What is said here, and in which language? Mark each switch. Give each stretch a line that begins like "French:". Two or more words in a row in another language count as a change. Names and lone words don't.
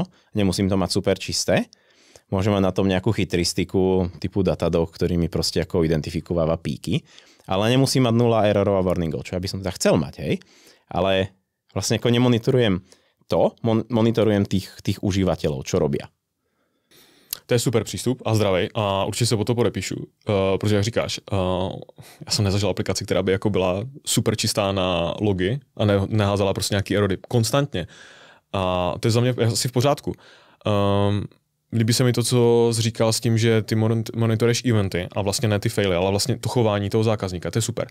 Slovak: Nemusím to mať super čisté. Môžem mať na tom nejakú chytristiku typu Datadog, ktorý mi proste ako identifikováva píky. Ale nemusím mať 0 errorov a warningov, čo ja by som teda chcel mať, hej. Ale vlastne ako nemonitorujem to, monitorujem tých užívateľov, čo robia.
Czech: To je super přístup a zdravý a určitě se po to podepíšu, protože jak říkáš, já jsem nezažil aplikaci, která by jako byla super čistá na logy a neházela prostě nějaký erory konstantně. A to je za mě asi v pořádku. Líbí se mi to, co jsi říkal s tím, že ty monitoruješ eventy a vlastně ne ty faily, ale vlastně to chování toho zákazníka, to je super.